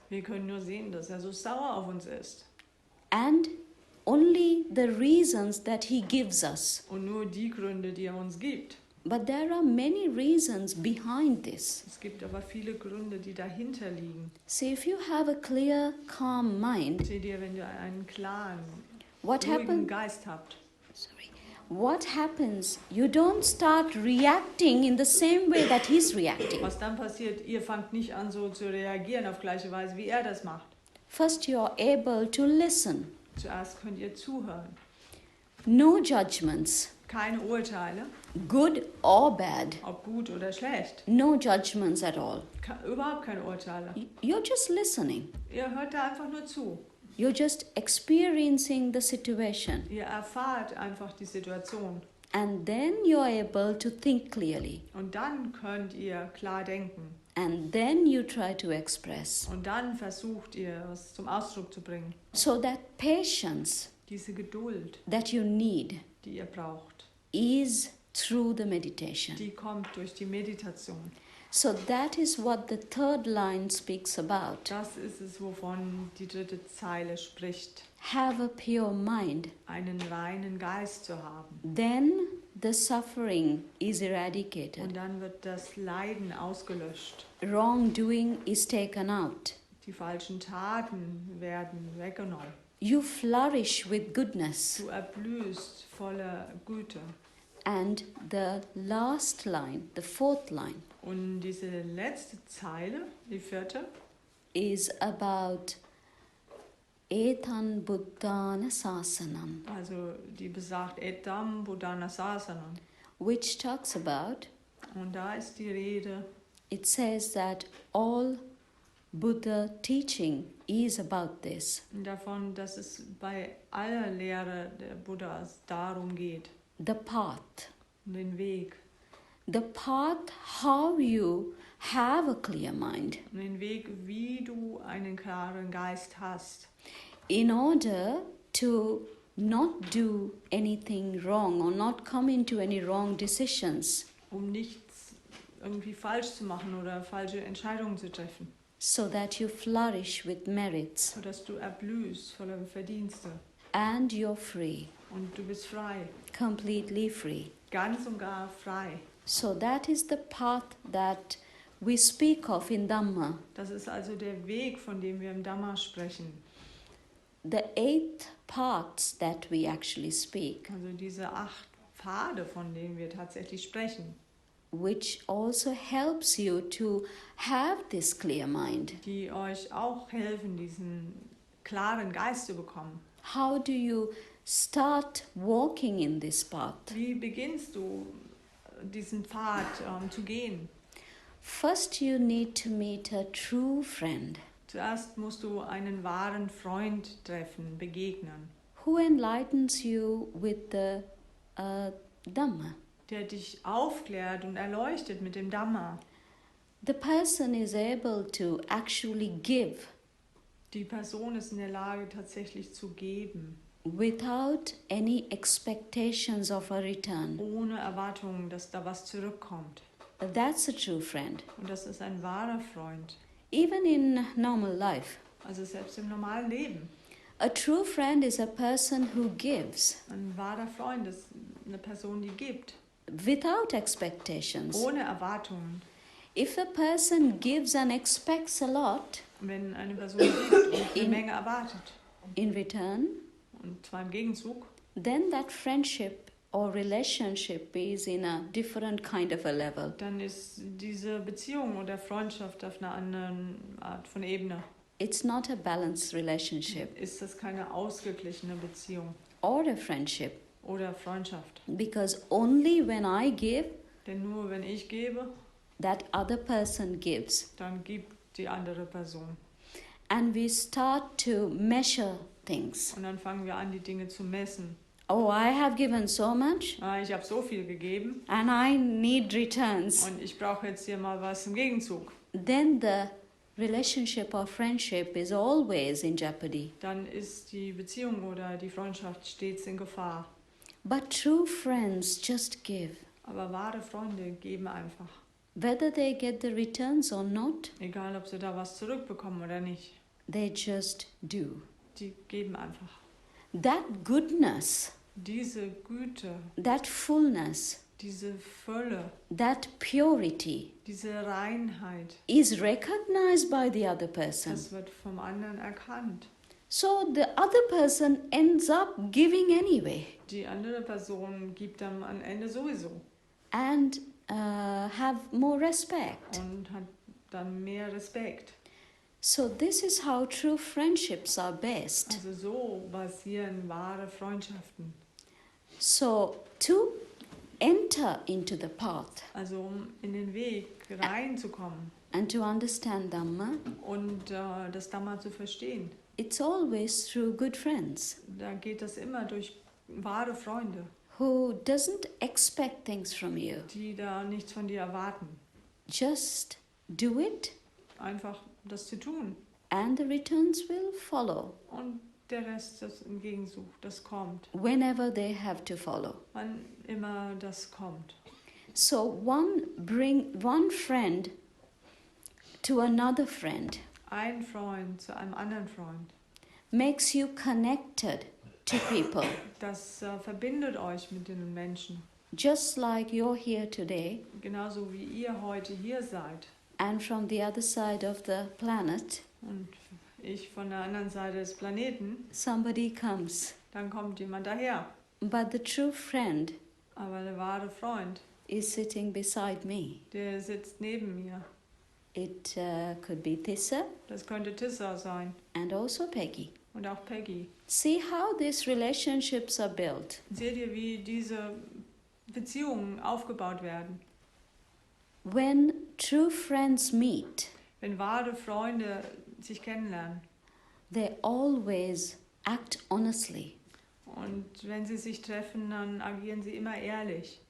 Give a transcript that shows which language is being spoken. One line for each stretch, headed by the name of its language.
German: Wir können nur sehen, dass er so sauer auf uns ist.
English: And only the reasons that he gives us.
German: Und nur die Gründe, die er uns gibt.
English: But there are many reasons behind this.
German: Es gibt aber viele Gründe, die dahinter liegen.
English: See, if you have a clear, calm mind,
German: Seht ihr, wenn ihr einen klaren,
English: what
German: ruhigen
English: happens?
German: Geist habt,
English: What happens? You don't start reacting in the same way that he's reacting.
German: was dann passiert, ihr fangt nicht an so zu reagieren auf gleiche Weise, wie er das macht.
English: First, you're able to listen.
German: Zuerst könnt ihr zuhören.
English: No judgments,
German: Keine Urteile,
English: good or bad.
German: ob gut oder schlecht.
English: No judgments at all.
German: Überhaupt keine Urteile.
English: You're just listening.
German: Ihr hört da einfach nur zu.
English: You're just experiencing the situation.
German: Ihr erfahrt einfach die Situation.
English: And then you're able to think clearly.
German: Und dann könnt ihr klar denken.
English: And then you try to express.
German: Und dann versucht ihr, was zum Ausdruck zu bringen.
English: So that patience
German: Diese Geduld,
English: that you need
German: die ihr braucht,
English: is through the meditation.
German: die kommt durch die Meditation.
English: So that is what the third line speaks about.
German: Das ist es, wovon die dritte Zeile spricht.
English: Have a pure mind.
German: Einen reinen Geist zu haben.
English: Then the suffering is eradicated.
German: Und dann wird das Leiden ausgelöscht.
English: Wrongdoing is taken out.
German: Die falschen Taten werden weggenommen.
English: You flourish with goodness.
German: Du erblühst voller Güte.
English: And the last line, the fourth line,
German: Und diese letzte Zeile, die vierte,
English: is about
Pali: Etan Buddhana Sasanam,
German: also die besagt
Pali: Etam Buddhana Sasanam.
English: which talks about,
German: Und da ist die Rede,
English: it says that all Buddha teaching is about this.
German: Davon, dass es bei aller Lehre der Buddhas darum geht,
English: The path.
German: um den Weg.
English: The path how you have a clear mind
German: Um den Weg, wie du einen klaren Geist hast,
English: in order to not do anything wrong or not come into any wrong decisions,
German: um nichts irgendwie falsch zu machen oder falsche Entscheidungen zu treffen,
English: so that you flourish with merits
German: sodass du erblühst voller Verdienste
English: and you're free,
German: und du bist frei,
English: completely free.
German: ganz und gar frei.
English: So that is the path that we speak of in Dhamma.
German: Das ist also der Weg, von dem wir im Dhamma sprechen.
English: The 8 paths that we actually speak,
German: Also diese 8 Pfade, von denen wir tatsächlich sprechen,
English: which also helps you to have this clear mind.
German: die euch auch helfen, diesen klaren Geist zu bekommen.
English: How do you start walking in this path?
German: Wie beginnst du, diesen Pfad zu gehen?
English: First, you need to meet a true friend
German: Zuerst musst du einen wahren Freund treffen, begegnen,
English: who enlightens you with the Dhamma.
German: der dich aufklärt und erleuchtet mit dem Dhamma.
English: The person is able to actually give
German: Die Person ist in der Lage, tatsächlich zu geben,
English: without any expectations of a return.
German: ohne Erwartungen, dass da was zurückkommt.
English: That's a true friend.
German: Und das ist ein wahrer Freund.
English: Even in normal life,
German: Also selbst im normalen Leben.
English: a true friend is a person who gives
German: Ein wahrer Freund ist eine Person, die gibt,
English: without expectations.
German: ohne Erwartungen.
English: If a person gives and expects a lot
German: Wenn eine Person gibt und eine Menge erwartet,
English: in return,
German: und zwar im Gegenzug,
English: then that friendship or relationship is in a different kind of a level.
German: dann ist diese Beziehung oder Freundschaft auf einer anderen Art von Ebene.
English: It's not a balanced relationship
German: Ist das keine ausgeglichene Beziehung
English: or a friendship,
German: oder Freundschaft?
English: because only when I give,
German: Denn nur wenn ich gebe,
English: that other person gives.
German: dann gibt die andere Person.
English: And we start to measure things.
German: Und dann fangen wir an, die Dinge zu messen.
English: Oh, I have given so much
German: Ich habe so viel gegeben
English: and I need returns.
German: und ich brauche jetzt hier mal was im Gegenzug.
English: Then the relationship or friendship is always in jeopardy.
German: Dann ist die Beziehung oder die Freundschaft stets in Gefahr.
English: But true friends just give.
German: Aber wahre Freunde geben einfach.
English: Whether they get the returns or not,
German: Egal, ob sie da was zurückbekommen oder nicht.
English: they just do.
German: Die geben einfach.
English: That goodness,
German: Diese Güte,
English: that fullness,
German: diese Fülle,
English: that purity
German: diese Reinheit,
English: is recognized by the other person.
German: das wird vom anderen erkannt.
English: So the other person ends up giving anyway
German: Die andere Person gibt dann am Ende sowieso
English: and have more respect.
German: und hat dann mehr Respekt.
English: So this is how true friendships are based.
German: Also so basieren wahre Freundschaften.
English: So to enter into the path
German: Also um in den Weg reinzukommen
English: and to understand Dhamma,
German: und das Dhamma zu verstehen,
English: it's always through good friends
German: da geht das immer durch wahre Freunde,
English: who doesn't expect things from you.
German: die da nichts von dir erwarten.
English: Just do it
German: Einfach das zu tun.
English: and the returns will follow
German: Und der Rest, das im Gegenzug, das kommt.
English: whenever they have to follow.
German: Wann immer das kommt.
English: So one friend to another friend
German: Ein Freund zu einem anderen Freund.
English: makes you connected to people.
German: Das verbindet euch mit den Menschen.
English: Just like you're here today
German: Genauso wie ihr heute hier seid.
English: and from the other side of the planet,
German: Und ich von der anderen Seite des Planeten.
English: somebody comes.
German: Dann kommt jemand daher.
English: But the true friend
German: Aber der wahre Freund,
English: is sitting beside me.
German: der sitzt neben mir.
English: It could be Tissa
German: Das könnte Tissa sein.
English: and also Peggy.
German: Und auch Peggy.
English: See how these relationships are built.
German: Seht ihr, wie diese Beziehungen aufgebaut werden?
English: When true friends meet,
German: Wenn wahre Freunde sich kennenlernen
English: they always act honestly.
German: und wenn sie sich treffen, dann agieren sie immer ehrlich.